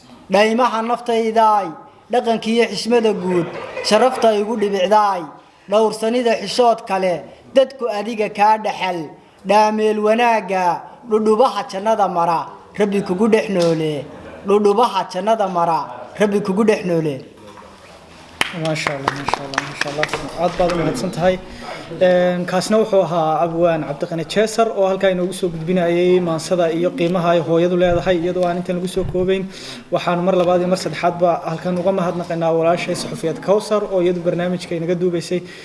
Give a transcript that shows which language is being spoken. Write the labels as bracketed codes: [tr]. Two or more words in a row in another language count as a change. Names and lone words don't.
[so] Dhaymaha naftaydaay, dhaqankiyo xishmada guud, sharafta igu dhibicdaay, dhowrsanida xishood kale, dadku adiga kaa dhaxal, dhaameel wanaagga, dhudhubaha jannada mara, Rabbi kugu dhex noole, dhudhubaha jannada mara, Rabbi kugu dhex noole. [ar] ما شاء الله، ما شاء الله، ما شاء الله. [so] Aad baad u mahadsan tahay. Een, kaasna wuxuu ahaa Abwaan Cabdiqani Jeesar oo halkaa inoogu soo gudbinayay maansada iyo qiimaha ay hooyadu leedahay, iyadoo aan intan lagu soo koobayn. Waxaan mar labaad iyo mar saddexaadba halkan uga mahadnaqaynaa walaashay saxufiyad Kawsar oo iyadu barnaamijka inaga duubaysay.